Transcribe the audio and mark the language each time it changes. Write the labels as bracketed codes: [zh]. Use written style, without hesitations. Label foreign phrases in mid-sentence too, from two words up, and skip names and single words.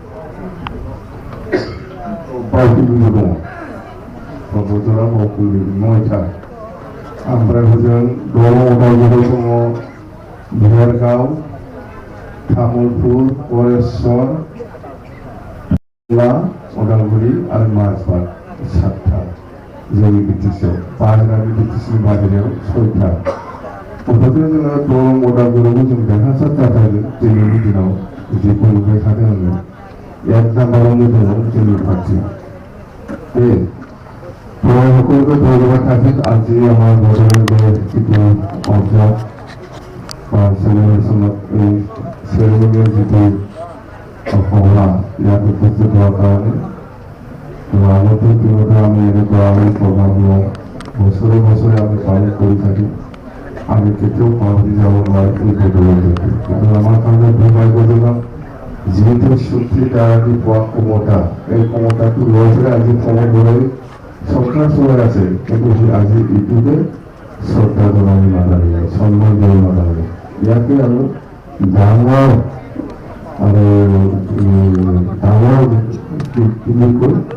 [brx] बावखुंग्रिबो दङ फरबदला बावखुंग्रि 9था ओमफ्राय हजों दरं उदालगुरि दङ भेरगाव तामुलपुर गरेस्वर उदालगुरि आरो माजबाद 7था जोंनि बिटिसिआव बाहेरानि बिटिसिनि बाहेरायाव 6था अब्लाबो जोङो दरं उदालगुरियावबो जों देरहासार जाथारगोन दिनैनि दिनाव जेखौ नुबाय थादों आङो 1 नाम्बारावनो दङ जोंनि पार्टी बे [as] সকলকে ধন্যবাদ থাকেন আজি আমার বড়দের কিছু অংশ বা সেলিব্রেশনত এই সেরেমনিয়াল যিটো সভা ইয়াত উপস্থিত হোৱাৰ কাৰণে আগতে তিনিটা আমি এনেকুৱা আমি প্ৰগ্ৰামবিলাক বছৰে বছৰে আমি পালন কৰি থাকি আমি কেতিয়াও পাহৰি যাব নোৱাৰোঁ এই বদলতে কিন্তু আমাৰ কাৰণে দুৰ্ভাগ্যজনক যিহেতু শক্তি দ্বাৰা পোৱা ক্ষমতা এই ক্ষমতাটো লৈ পেলাই আজি সমদলে সরকার চলাই আছে কিন্তু আজি ইটোকে শ্রদ্ধা জনাব নালাগে সন্মান দিব নালাগে ইয়াকে আৰু ডাঙৰ আৰু ডাঙৰ কি কৈ